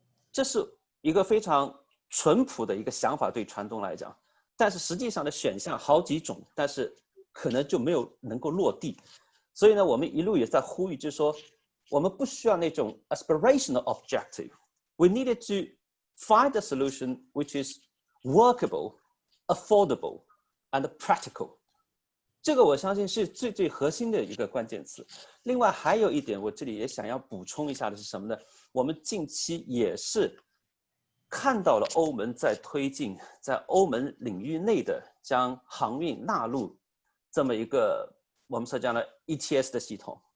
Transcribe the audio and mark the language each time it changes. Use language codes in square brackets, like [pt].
[zh] 这是一个非常淳朴的一个想法，对船东来讲。但是实际上的选项好几种，但是可能就没有能够落地。所以呢，我们一路也在呼吁，就是说，我们不需要那种 [en] aspirational objective. We needed to find a solution which is workable, affordable, and practical. [zh] 这个我相信是最核心的一个关键词。另外还有一点，我这里也想要补充一下的是什么呢？我们近期也是看到了欧盟在推进在欧盟领域内的将航运纳入这么一个我们所讲的 ETS 的系统。